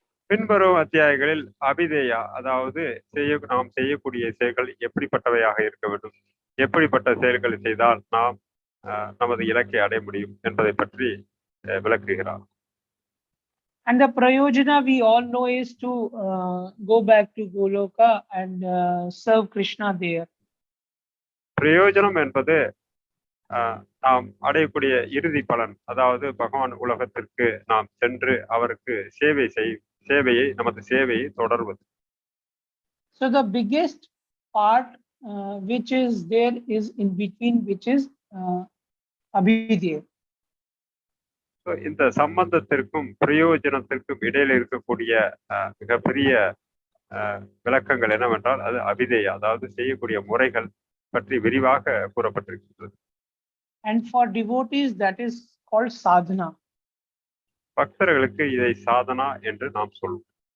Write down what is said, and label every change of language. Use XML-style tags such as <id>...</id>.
<ta>பின்வரும் அத்தியாயங்களில் அபிதேயா, அதாவது நாம் செய்யக்கூடிய செயல்கள் எப்படிப்பட்டவையாக இருக்க வேண்டும், எப்படிப்பட்ட செயல்களை செய்தால் நாம் நமது இலக்கை அடைய முடியும் என்பதை பற்றி விளக்குகிறார்.</ta> <en>And the prayojana we all know is to go back to Goloka and serve Krishna there.</en> <ta>பிரயோஜனம் என்பது நாம் அடையக்கூடிய இறுதி பலன், அதாவது பகவான் உலகத்திற்கு நாம் சென்று அவருக்கு சேவையை நமது சேவையை தொடர்வது.</ta> <en>So the biggest part which is there is in between, which is abhidya.</en> <ta>So இந்த சம்பந்தத்திற்கும் பிரயோஜனத்திற்கும் இடையில இருக்கக்கூடிய மிகப்பெரிய விளக்கங்கள் என்னவென்றால் அது அபிதேயா, அதாவது செய்யக்கூடிய முறைகள் பற்றி விரிவாக கூறப்பட்டிருக்கிறது.</ta> <en>And for devotees that is called sadhana.</en> <ta>பக்தர்களுக்கு இதை சாதனா என்று நாம் சொல்வோம்.</ta>